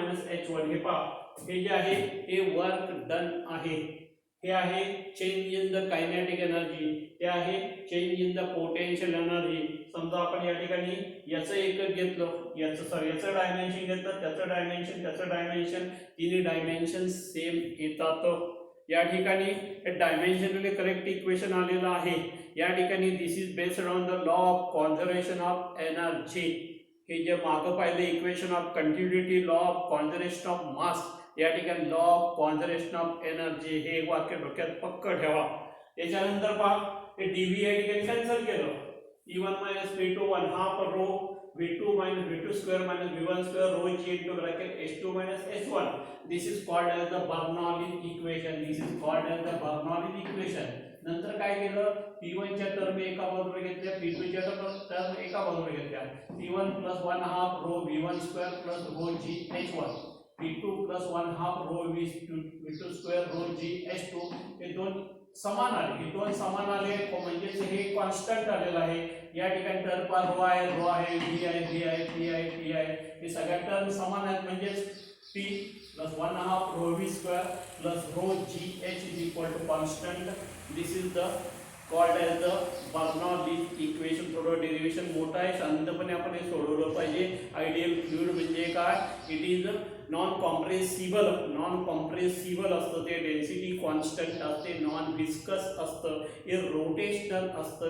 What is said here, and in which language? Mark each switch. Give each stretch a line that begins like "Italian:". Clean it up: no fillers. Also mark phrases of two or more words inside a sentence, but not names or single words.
Marathi: हे पहा, हे जे आहे हे
English: work done
Marathi: आहे, हे आहे
English: change in the kinetic energy,
Marathi: हे आहे
English: change in the potential energy.
Marathi: समजा आपण या ठिकाणी याचं एकक घेतलं, याचं डायमेन्शन घेतलं, त्याचं डायमेन्शन, तिन्ही
English: dimension same
Marathi: येतात. या ठिकाणी हे
English: dimensionally correct equation
Marathi: आलेलं आहे. या ठिकाणी
English: this is based on the law of conservation of energy.
Marathi: हे जे मागं पाहिलं
English: equation of continuity, law of conservation of mass,
Marathi: या ठिकाणी
English: law of conservation of energy.
Marathi: हे वाक्य डोक्यात पक्क ठेवा. याच्यानंतर पहा हे डीव्ही या ठिकाणी कॅन्सल केलं.
English: E1 minus V2 1 half rho V2 minus V2 square minus V1 square rho G into bracket H2 minus H1. This is called as the Bernoulli equation. This is called as the Bernoulli equation.
Marathi: नंतर काय केलं, P1 च्या टर्म एका बाजूला घेतल्या, P2 च्या टर्म एका बाजूला घेतल्या.
English: P1 plus 1 half rho V1 square plus rho G H1. P2 plus 1 half rho V2 square rho G H2.
Marathi: हे दोन समान आले, हे दोन समान आले म्हणजे हे कॉन्स्टंट आलेलं आहे. या ठिकाणी
English: term per rho
Marathi: आहे, रो आहे, व्ही आहे, व्ही आहे, पी आहे, पी आहे. हे सगळ्या टर्म समान आहेत म्हणजे
English: P plus 1 half rho V square plus rho G H is equal to constant. this is the called as the Bernoulli equation.
Marathi: थोडं डेरिव्हेशन मोठं आहे, शांतपणे आपण हे सोडवलं पाहिजे.
English: ideal fluid
Marathi: म्हणजे काय,
English: it is non compressible. non compressible
Marathi: असतं ते,
English: density constant
Marathi: असते,
English: non viscous
Marathi: असतं, हे रोटेशनल असतं.